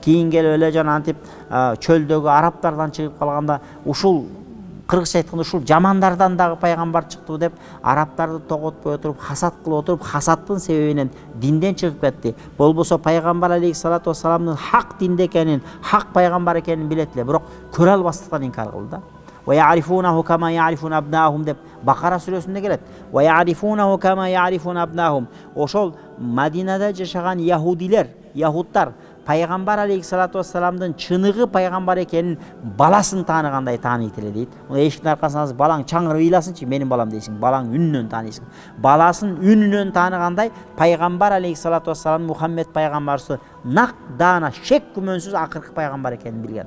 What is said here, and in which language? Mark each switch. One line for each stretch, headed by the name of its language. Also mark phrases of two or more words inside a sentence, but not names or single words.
Kyrgyz: Кийин келип эле жанантип чөлдөгү арабтардан чыгып калганда ушул кыргызча айтканда ушул жамандардан дагы пайгамбар чыкты деп арабтарды тоготпой отуруп хасат кылып отуруп, хасаттын себебинен динден чыгып кетти. Болбосо пайгамбар алейхиссалату вассаламдын хак динде экенин, хак пайгамбар экенин билет эле, бирок көрө албастыктан инкар кылды да.
Arabic: ويعرفونه كما يعرفون أبناءهم
Kyrgyz: деп Бакара сүрөсүндө келет.
Arabic: ويعرفونه كما يعرفون أبناءهم.
Kyrgyz: Ошол Мадинада жашаган яһудилер, яһудтар пайгамбар алейхиссалату вассаламдын чыныгы пайгамбар экенин баласын тааныгандай тааныйт эле дейт. Эшиктин аркасынан балаң чаңырып ыйласынчы, менин балам дейсиң, балаң үнүнөн тааныйсың. Баласын үнүнөн тааныгандай пайгамбар
Arabic: عليه الصلاة والسلام
Kyrgyz: Мухаммед пайгамбарыбызды нак даана шек күмөнсүз акыркы пайгамбар экенин билген.